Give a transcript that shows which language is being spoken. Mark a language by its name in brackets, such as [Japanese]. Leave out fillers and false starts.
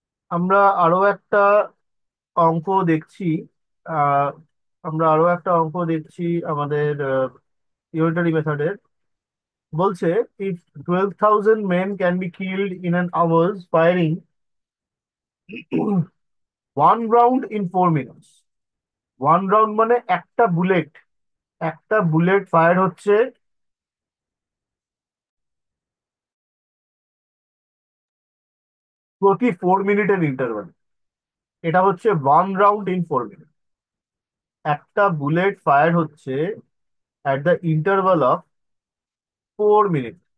[Bangla] আমরা আরো একটা অঙ্ক দেখছি। আহ আমরা আরো একটা অঙ্ক দেখছি আমাদের ইউনিটারি মেথডের। বলছে, [English] If 12,000 men can be killed in an hour's firing 1 round in 4 minutes। [Bangla] 1 round মানে একটা বুলেট, একটা বুলেট ফায়ার হচ্ছে প্রতি 4 মিনিটের ইন্টারভাল। এটা হচ্ছে [English] 1 round in 4 minute. [Bangla] একটা বুলেট ফায়ার হচ্ছে [English] At the interval of 4 minute.